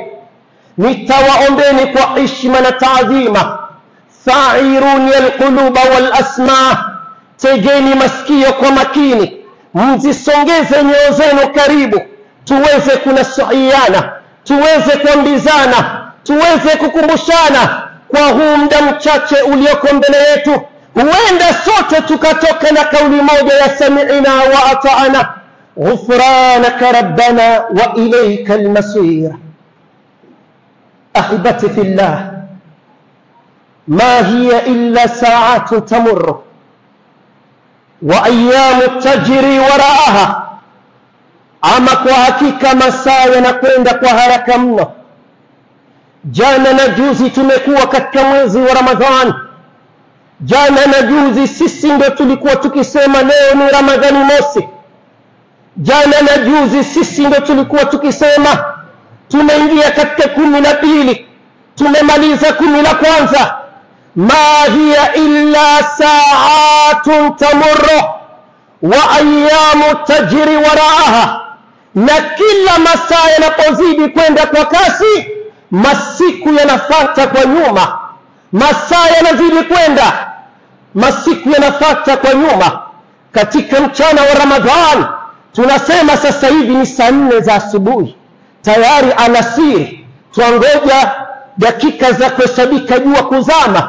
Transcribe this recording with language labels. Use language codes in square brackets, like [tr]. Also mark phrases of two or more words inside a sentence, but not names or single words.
[sw] Nitawaombeni kwa heshima na taadhima, [ar] أعيروني القلوب والأسماع, [sw] tegeni masikio kwa makini, mzisongeze nyoyo zenu karibu, tuweze kunasihiana, tuweze kuambizana, tuweze kukumbushana kwa huu muda mchache ulioko mbele yetu. Huenda sote tukatoka na kauli moja ya [ar] سمعنا وأطعنا غفرانك ربنا وإليك المصير. أحبتي في الله, ما هي إلا ساعة تمر وأيام تجري وراءها. [sw] Ama kwa hakika masaa yanakwenda kwa haraka mno. Jana na juzi tumekuwa katika mwezi wa Ramadhani. Jana na juzi sisi ndio tulikuwa tukisema leo ni Ramadhani mosi. Jana na juzi sisi ndio tulikuwa tukisema tumeingia katika 12, tumemaliza 11. [ar] ما هي إلا ساعة تمر وأيام تجري وراءها. [sw] Na kila masaa yanapozidi kwenda kwa kasi, masiku yanafuata kwa nyuma. Masaa yanazidi kwenda, masiku yanafuata kwa nyuma. Katika mchana wa Ramadhan tunasema sasa hivi ni saa 4 za asubuhi, tayari alasiri, tuangoja dakika za kuhesabika jua kuzama.